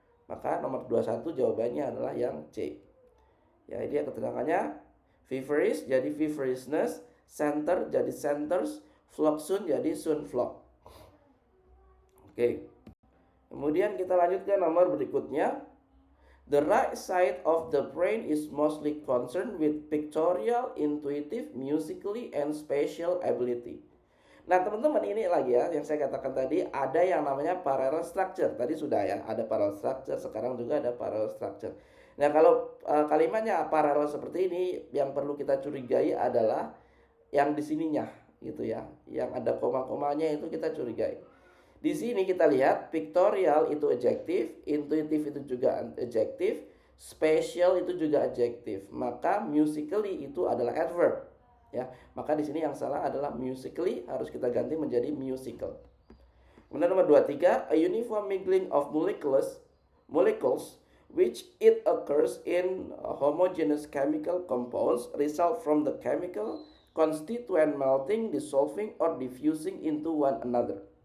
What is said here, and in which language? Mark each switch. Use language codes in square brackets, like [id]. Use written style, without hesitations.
[id] Maka nomor 21 jawabannya adalah yang C. Ya, ini keterangannya. [en] Feverish jadi feverishness, center jadi centers, flock soon jadi soon flock. Oke. [id] Kemudian kita lanjutkan nomor berikutnya. [en] The right side of the brain is mostly concerned with pictorial, intuitive, musically, and spatial ability. [id] Nah, teman-teman, ini lagi ya yang saya katakan tadi, ada yang namanya parallel structure. Tadi sudah ya, ada parallel structure, sekarang juga ada parallel structure. Nah, kalau kalimatnya parallel seperti ini, yang perlu kita curigai adalah yang di sininya gitu ya. Yang ada koma-komanya itu kita curigai. Di sini kita lihat pictorial itu adjektif, intuitive itu juga adjektif, spatial itu juga adjektif. Maka musically itu adalah adverb. Ya, maka di sini yang salah adalah musically, harus kita ganti menjadi musical. Kemudian nomor 23, [en] a uniform mingling of molecules which it occurs in homogeneous chemical compounds result from the chemical constituent melting, dissolving, or diffusing into one another.